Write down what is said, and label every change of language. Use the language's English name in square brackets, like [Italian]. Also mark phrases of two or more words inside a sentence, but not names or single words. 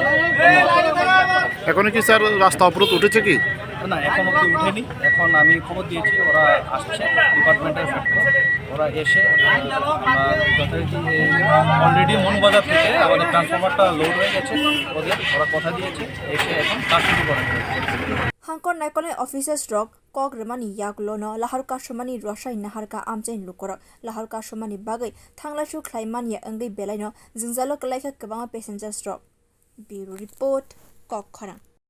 [Bangla] এখনো কি স্যার রাস্তা অবরোধ উঠেছে কি না এখন অবধি উঠেনি এখন আমি খবর দিয়েছি ওরা আসছে ডিপার্টমেন্টের ওরা এসে যথারীতি অলরেডি মনুবাজার থেকে আমাদের ট্রান্সফরমারটা লোড হয়ে গেছে ওরা কথা দিয়েছে এসে এখন কাজ শুরু করে [Kok Borok] Hangkhor naikolnai officers rok kok rimani yagulo no lahar kasumani rosawi naharka amchaini lukorog lahar kasumani bagai thangla su khlaimani ongoi belaino jungjalo klaikha Kwbangma passengers rok bureau report Hangkhor